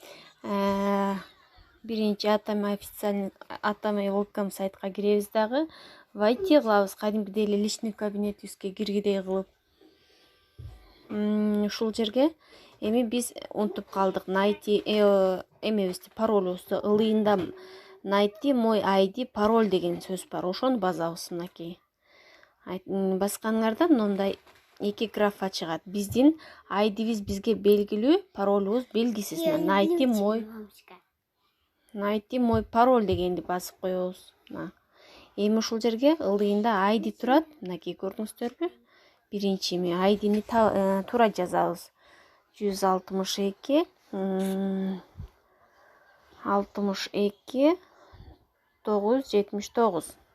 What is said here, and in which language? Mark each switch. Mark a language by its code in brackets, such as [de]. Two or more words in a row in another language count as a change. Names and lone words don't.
[ky] Биринчи Атами welcome сайтка киребиз дагы. Войти кылабыз, кадимкидей эле личный кабинетибизге киргидей кылып. Ушул жерге эми биз унутуп калдык найти эмебизди, паролубузду. Ылыйында [ru] найти мой ID пароль [ky] деген сөз бар. Ошону басабыз мынакей. Басканыңарда мындай эки графа чыгат. Биздин айдибиз бизге белгилүү, паролубуз белгисиз. [ru] Найти мой пароль [ky] дегенди басып коебуз. Эми ушул жерге ылыйында ID турат. Мынакей көрдүңүздөрбү? Биринчи айдини туура жазабыз. 162 62 979.